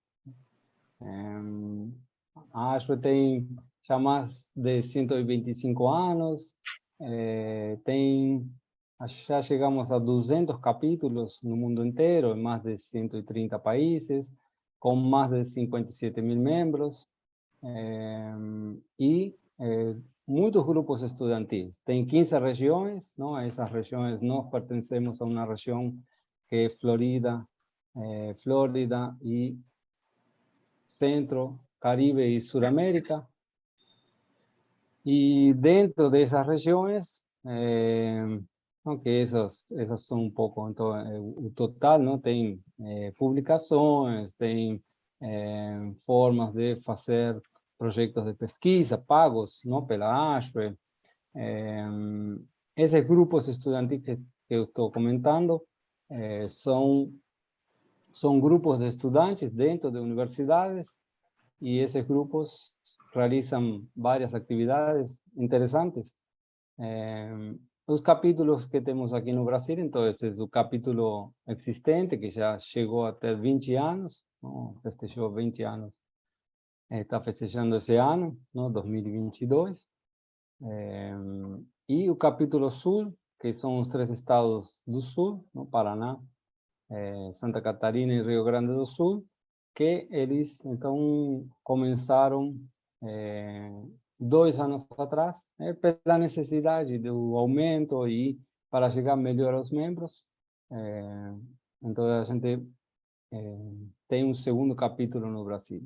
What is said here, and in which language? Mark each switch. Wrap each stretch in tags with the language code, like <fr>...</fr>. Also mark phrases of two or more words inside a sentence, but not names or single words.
<pt>Acho que tem já mais de 125 anos, já chegamos a 200 capítulos no mundo inteiro, em mais de 130 países, com mais de 57.000 membros, e muitos grupos estudantis. Tem 15 regiões, não? Essas regiões, nós pertencemos a uma região que é Flórida e Centro,</pt> <es>Caribe y Suramérica. Y dentro de esas regiones, aunque esas son un poco, entonces, el total, ¿no? Tem publicaciones, tem formas de hacer proyectos de</es> <pt>pesquisa pagos,</pt> <es>¿no? Pela Ashware. Esos grupos estudiantiles que</es> <pt>eu estou comentando</pt> <es>son grupos de estudantes dentro de universidades, y esos grupos realizan varias actividades interesantes. Los capítulos que tenemos aquí en Brasil, entonces, es un capítulo existente que ya llegó a ter 20 años, ¿no? Festejó 20 años, está festejando ese año, ¿no? 2022. Y el capítulo sur, que son los 3 estados del sur, ¿no?</es> <pt>Paraná, Santa Catarina y Rio Grande do Sul, que eles, então, começaram 2 anos atrás, pela necessidade do aumento e para chegar melhor aos membros. Então, a gente tem um segundo capítulo no Brasil.</pt>